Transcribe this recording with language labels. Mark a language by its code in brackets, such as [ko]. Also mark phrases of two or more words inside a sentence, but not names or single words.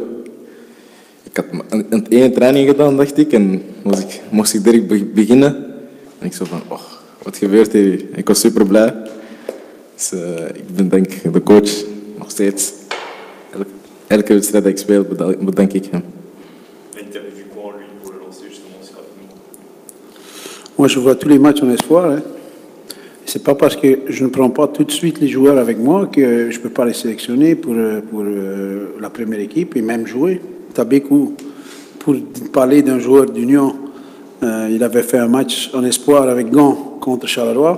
[nl] Ik had een ene training gedaan, dacht ik, en moest ik direct beginnen. En ik zo van, wat gebeurt hier? Ik was super blij. Dus ik bedank de coach nog steeds. Elke wedstrijd dat ik speel, bedank ik hem. [fr] Interview quoi lui pour le lancer justement ce rapidement? Moi, je vois tous les matchs en espoir. Hein. C'est pas parce que je ne prends pas tout de suite les joueurs avec moi que je peux pas les sélectionner pour la première équipe et même jouer. Tabekou, pour parler d'un joueur d'Union, il avait fait un match en espoir avec Gand contre Charleroi.